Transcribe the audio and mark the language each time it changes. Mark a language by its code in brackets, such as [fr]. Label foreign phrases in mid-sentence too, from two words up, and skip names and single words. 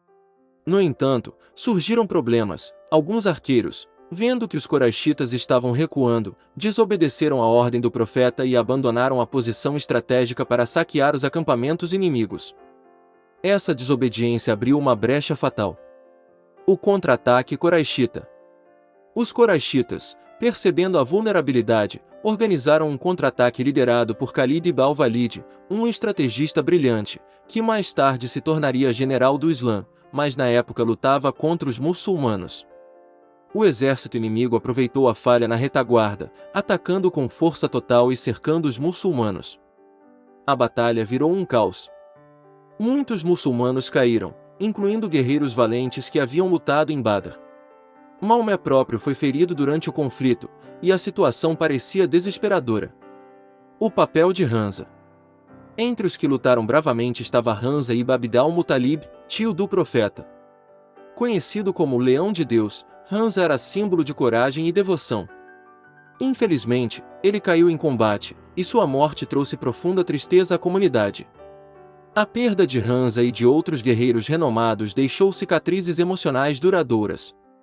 [pt] No entanto, surgiram problemas. Alguns arqueiros, vendo que os coraixitas estavam recuando, desobedeceram a ordem do profeta e abandonaram a posição estratégica para saquear os acampamentos inimigos. Essa desobediência abriu uma brecha fatal. O contra-ataque coraixita. Os coraixitas, percebendo a vulnerabilidade, organizaram um contra-ataque liderado por Khalid ibn al-Walid, um estrategista brilhante, que mais tarde se tornaria general do Islã, mas na época lutava contra os muçulmanos. O exército inimigo aproveitou a falha na retaguarda, atacando com força total e cercando os muçulmanos. A batalha virou um caos. Muitos muçulmanos caíram, incluindo guerreiros valentes que haviam lutado em Badr. Maomé próprio foi ferido durante o conflito, e a situação parecia desesperadora. O papel de Hamza. Entre os que lutaram bravamente estava Hamza ibn Abd al-Muttalib, tio do profeta. Conhecido como o Leão de Deus, Hamza era símbolo de coragem e devoção. Infelizmente, ele caiu em combate, e sua morte trouxe profunda tristeza à comunidade. A perda de Hamza e de outros guerreiros renomados deixou cicatrizes emocionais duradouras.